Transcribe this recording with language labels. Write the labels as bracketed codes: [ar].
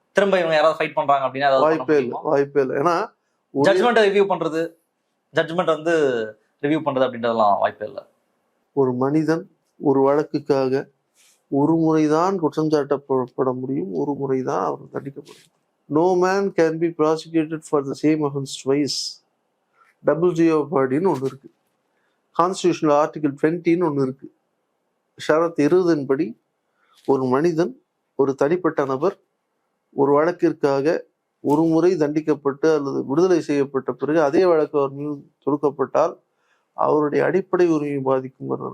[ta] திரும்ப இவங்க யாராவது ஃபைட் பண்றாங்க அப்படின்னா வாய்ப்பே இல்லை. ஏன்னா ஜட்ஜ்மெண்ட் ரிவ்யூ பண்றது, ஜட்ஜ்மெண்ட் வந்து ரிவ்யூ பண்றது அப்படின்றதெல்லாம் வாய்ப்பே இல்லை. ஒரு மனிதன் ஒரு வழக்குக்காக ஒரு முறைதான் குற்றம் சாட்டப்பட முடியும், ஒரு முறைதான் அவர் தண்டிக்கப்படும். [en] No man can be prosecuted for the same offense twice. [ta] Double jeopardy-ன்னு ஒன்று இருக்கு. கான்ஸ்டிடியூஷனல் ஆர்டிகல் 20-ன்னு ஒன்று இருக்கு. ஷரத் 20 படி ஒரு மனிதன், ஒரு தனிப்பட்ட நபர் ஒரு வழக்கிற்காக ஒரு முறை தண்டிக்கப்பட்டு அல்லது விடுதலை செய்யப்பட்ட பிறகு அதே வழக்கு அவர் மீது தொடுக்கப்பட்டால் அவருடைய அடிப்படை உரிமை பாதிக்கும்.